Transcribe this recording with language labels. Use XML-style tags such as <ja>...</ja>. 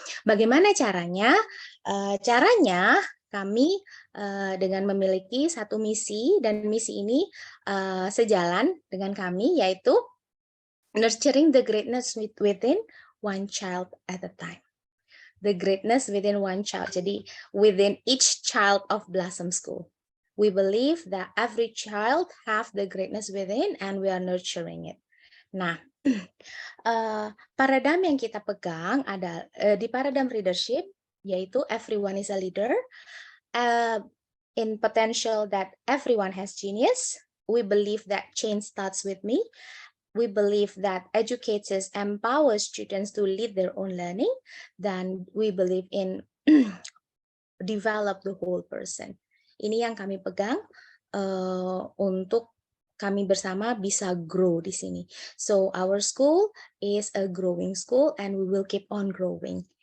<id>Bagaimana caranya? Caranya kami dengan memiliki satu misi, dan misi ini sejalan dengan kami, yaitu</id> <en>nurturing the greatness within one child at a time. The greatness within one child. Jadi within each child of Blossom School. We believe that every child have the greatness within and we are nurturing it.</en> <id>Nah, paradigm yang kita pegang ada di paradigm leadership, yaitu</id> <en>everyone is a leader. In potential that everyone has genius. We believe that change starts with me. We believe that educators empower students to lead their own learning. Then we believe in develop the whole person.</en> <id>Ini yang kami pegang untuk kami bersama bisa grow di sini.</id> <en>So our school is a growing school and we will keep on growing.</en>